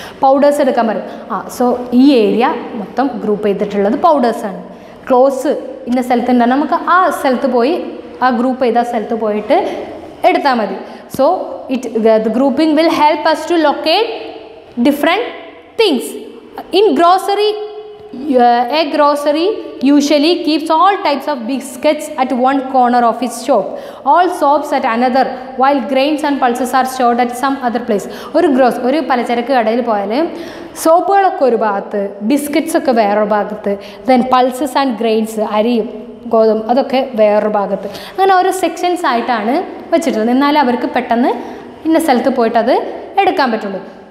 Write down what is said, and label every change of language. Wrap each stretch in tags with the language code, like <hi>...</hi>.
<ml>Powders എടുക്കാൻ പറയും, so ഈ ഏരിയ മൊത്തം ഗ്രൂപ്പ് ചെയ്തിട്ടുള്ളത് പൗഡേഴ്സാണ്. ക്ലോത്ത്സ് ഇന്ന സ്ഥലത്തുണ്ടാകും, നമുക്ക് ആ സ്ഥലത്ത് പോയി ആ ഗ്രൂപ്പ് ചെയ്ത സ്ഥലത്ത് പോയിട്ട് എടുത്താൽ മതി.</ml> <en>So the grouping will help us to locate different things. In grocery, a grocery usually keeps all types of biscuits at one corner of its shop, all soaps at another, while grains and pulses are stored at some other place.</en> <ml>ഒരു പലചരക്ക് കടയിൽ പോയാൽ സോപ്പുകളൊക്കെ ഒരു ഭാഗത്ത്, biscuits ഒക്കെ വേറൊരു ഭാഗത്ത്,</ml> <en>then pulses and grains,</en> <ml>അരിയും ഗോതമ്പ് അതൊക്കെ വേറൊരു ഭാഗത്ത്, അങ്ങനെ ഓരോ സെക്ഷൻസ് ആയിട്ടാണ് വെച്ചിട്ടുള്ളത്. എന്നാലും അവർക്ക് പെട്ടെന്ന് ഇന്ന സ്ഥലത്ത് പോയിട്ട് അത് എടുക്കാൻ പറ്റുള്ളൂ.</ml>